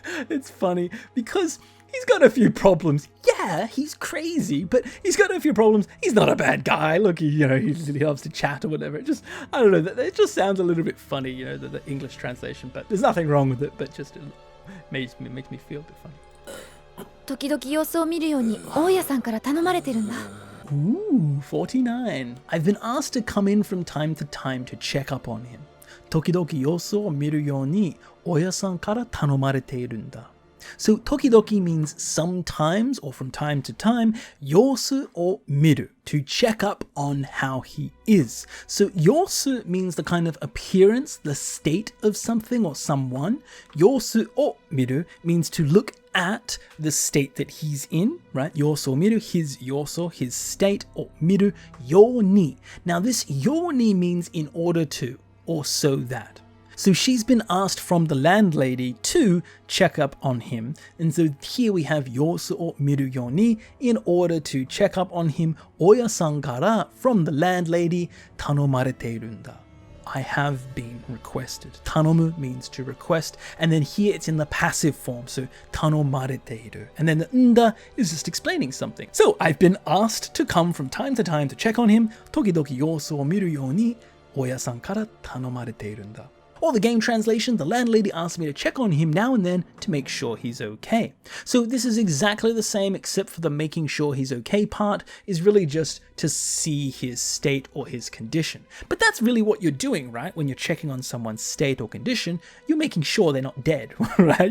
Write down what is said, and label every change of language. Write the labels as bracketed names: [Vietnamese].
[English] It's funny because he's got a few problems. Yeah, he's crazy, but he's got a few problems. He's not a bad guy. Look, he loves to chat or whatever. It just, I don't know, it just sounds a little bit funny, the English translation, but there's nothing wrong with it, but just it makes me feel a bit funny. [Japanese] 時々様子を見るように大家さんから頼まれてるんだ。 [English] Ooh, 49. I've been asked to come in from time to time to check up on him. [Japanese] 時々様子を見るように大家さんから頼まれているんだ。 [English] So 時々 means sometimes or from time to time, [Japanese] 様子を見る [English] to check up on how he is. So 様子 means the kind of appearance, the state of something or someone. [Japanese] 様子を見る [English] means to look at the state that he's in, right? [Japanese] 様子を見る his 様子 [English] his state [Japanese] を見るように. [English] Now this ように means in order to or so that. So she's been asked from the landlady to check up on him. And so here we have [Japanese] 様子を見るように [English] in order to check up on him. [Japanese] 大家さんから [English] from the landlady [Japanese] 頼まれているんだ. [English] I have been requested. 頼む means to request. And then here it's in the passive form. [Japanese] So 頼まれている. [English] And then the んだ is just explaining something. So I've been asked to come from time to time to check on him. [Japanese] 時々様子を見るように大家さんから頼まれているんだ. [English] Or the game translation, the landlady asked me to check on him now and then to make sure he's okay. So this is exactly the same except for the making sure he's okay part is really just to see his state or his condition. But that's really what you're doing, right? When you're checking on someone's state or condition, you're making sure they're not dead, right?